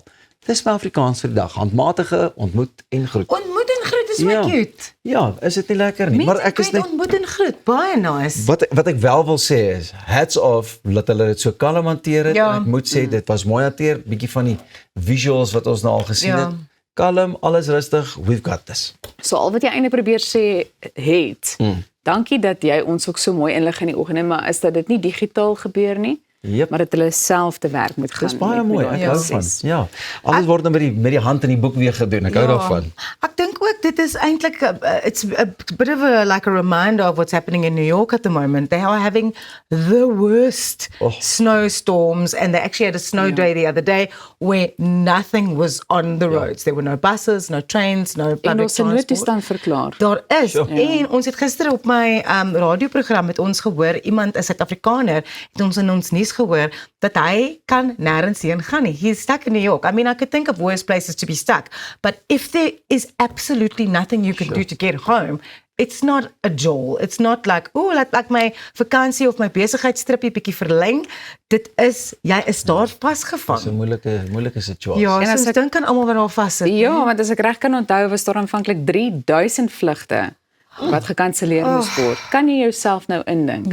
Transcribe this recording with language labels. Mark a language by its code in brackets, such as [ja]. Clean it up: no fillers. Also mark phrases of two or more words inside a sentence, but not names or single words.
[af] Dis my Afrikaans vir die dag, handmatige ontmoet en groet. Ontmoet en groet is my cute. Ja, is dit nie lekker nie? Maar ek is net ontmoet en groet, baie nice. wat ek wel wil sê is, [en] hats off, [af] dat hulle dit so kalm hanteer het, Ja. en ek moet sê, dit was mooi hanteer, bietjie van die visuals wat ons nou al gesien Ja. het, kalm, alles rustig, [en] we've got this. [af] So al wat jy eintlik probeer sê het. Dankie dat jy ons ook so mooi inlig in die oggende, maar is dat dit nie digitaal gebeur nie, Yep. maar dat hulle self te werk moet gaan. Dis baie met mooi, daai ek hou van. proses. Ja, alles word nou met die hand in die boek weer gedoen, ek hou daarvan. Ek dink ook dit is eintlik [en] it's a bit of like a reminder of what's happening in New York at the moment. They are having the worst snowstorms, and they actually had a snow day the other day where nothing was on the roads. There were no buses, no trains, no [af] En [en] public [af] ons 'n [en] transport. [af] noodtoestand verklaar. Daar is. En ons het gister op my radioprogram met ons gehoor, iemand, 'n Suid-Afrikaner, het ons in ons nuus gehoor dat hy kan nêrens heen gaan nie. [en] He is stuck in New York. I mean, I could think of worse places to be stuck, but if there is absolutely nothing you can do to get home, it's not a jol. It's not like, oh, like [af] my vakansie of my besigheidstripie bietjie verleng. Dit is, jy is daar vasgevang. Dis 'n moeilike situasie. Ja, En en as ons ek- dink aan almal wat daar vas sit. Ja, want as ek reg kan onthou, was daar aanvanklik 3000 vlugte wat gekanselleer moes word. Kan jy jouself nou indink?